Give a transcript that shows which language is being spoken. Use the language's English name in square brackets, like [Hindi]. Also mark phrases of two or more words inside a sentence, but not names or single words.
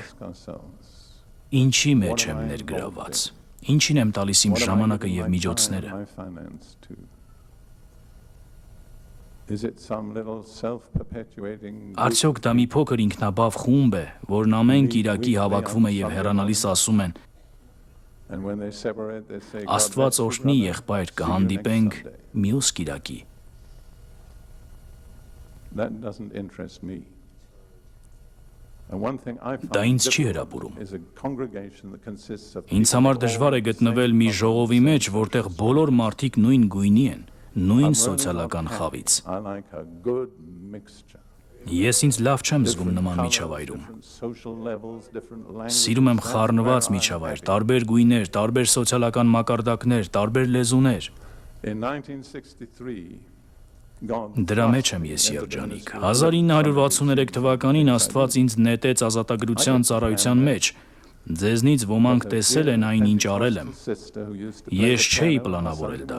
[Armenian] ինչի մեջ եմ ներգրավված, ինչին եմ տալիս իմ ժամանակը և միջոցները։ Արդյոք դա մի փոքր ինքնաբավ խումբ է, որն ամեն կիրակի հավաքվում է և հեռանալիս ասում են. [English] And when they separate, they say, God [Armenian] Աստված [English] bless you, [Armenian] օրհնի [English] brother. [Armenian] եղբայր, [English] See you [Armenian] կհանդիպենք [English] next Sunday. [Armenian] մյուս կիրակի։ [English] That doesn't interest me. And one thing I [Armenian] Դա [English] find [Armenian] ինձ չի [English] difficult [Armenian] հրապուրում։ [English] is a congregation that consists of [Armenian] Ինձ [English] people [Armenian] համար [English] all [Armenian] դժվար է [English] the [Armenian] գտնվել [English] same [Armenian] մի [English] color, [Armenian] ժողովի [English] same [Armenian] մեջ, որտեղ [English] social [Armenian] բոլոր մարդիկ նույն գույնի են, նույն [English] I'm really not [Armenian] սոցիալական [English] happy. [Armenian] խավից։ [English] I like a good mixture. [Armenian] Ես ինձ լավ չեմ զգում [English] Different [Armenian] նման [English] colors, [Armenian] միջավայրում։ [English] different social levels, different languages. [Armenian] Սիրում եմ [English] That's [Armenian] խառնված [English] where I'm [Armenian] միջավայր, [English] happy. [Armenian] տարբեր գույներ, տարբեր սոցիալական մակարդակներ, տարբեր լեզուներ։ [English] In 1963, God [Armenian] Դրա մեջ եմ ես երջանիկ։ 1963 թվականին Աստված ինձ նետեց ազատագրության ծառայության մեջ։ Ձեզնից ոմանք տեսել են այն, ինչ արել եմ։ Ես չէի պլանավորել դա,